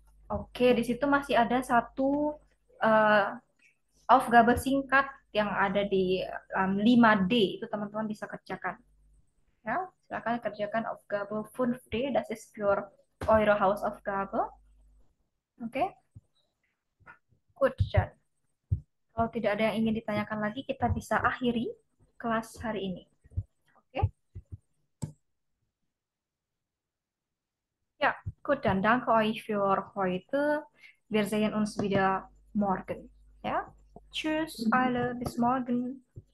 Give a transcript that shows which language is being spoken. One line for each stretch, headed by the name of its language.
Indonesian: Oke, di situ masih ada satu Aufgabe singkat yang ada di 5D, itu teman-teman bisa kerjakan. Ya, silakan kerjakan
German: Aufgabe 5D, das ist für eure Hausaufgabe. Oke. Gut, dann.
Indonesian: Kalau tidak ada yang ingin ditanyakan lagi, kita bisa akhiri kelas hari ini. Oke.
German: Ja, gut, dann danke euch für heute. Wir sehen uns wieder morgen. Ja? Tschüss alle, bis morgen.